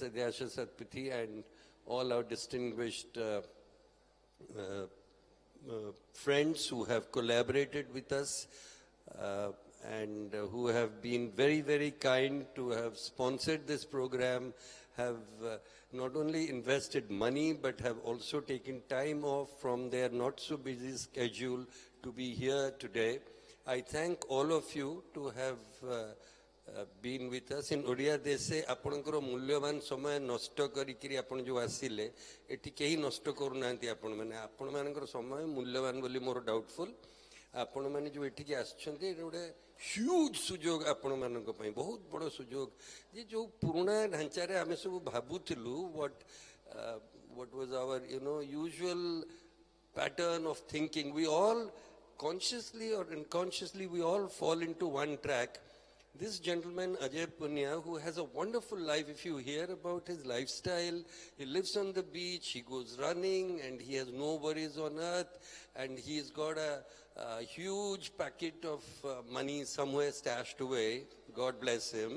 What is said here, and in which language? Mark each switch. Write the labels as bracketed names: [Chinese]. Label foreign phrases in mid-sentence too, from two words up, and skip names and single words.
[English] Adyasha Satpathy and all our distinguished friends who have collaborated with us, and who have been very, very kind to have sponsored this program, have not only invested money, but have also taken time off from their not so busy schedule to be here today. I thank all of you to have been with us. In Odia, they say, [Odia] ଆପଣଙ୍କର ମୂଲ୍ୟବାନ ସମୟ ନଷ୍ଟ କରିକିରି ଆପଣ ଯୋଉ ଆସିଲେ ଏଠି କେହି ନଷ୍ଟ କରୁନାହାନ୍ତି ଆପଣମାନଙ୍କର ସମୟ ମୂଲ୍ୟବାନ ବୋଲି ମୋର ଡାଉଟଫୁଲ ଆପଣମାନେ ଯୋଉ ଏଠିକି ଆସିଛନ୍ତି ଏଟା ଗୋଟେ ହ୍ୟୁଜ ସୁଯୋଗ ଆପଣମାନଙ୍କ ପାଇଁ ବହୁତ ବଡ଼ ସୁଯୋଗ ଯେ ଯୋଉ ପୁରୁଣା ଢାଞ୍ଚାରେ ଆମେ ସବୁ ଭାବୁଥିଲୁ [English] what was our usual pattern of thinking. We all consciously or unconsciously we all fall into one track. This gentleman, Ajay Punya, who has a wonderful life, if you hear about his lifestyle, he lives on the beach, he goes running, and he has no worries on earth, and he's got a huge packet of money somewhere stashed away, God bless him.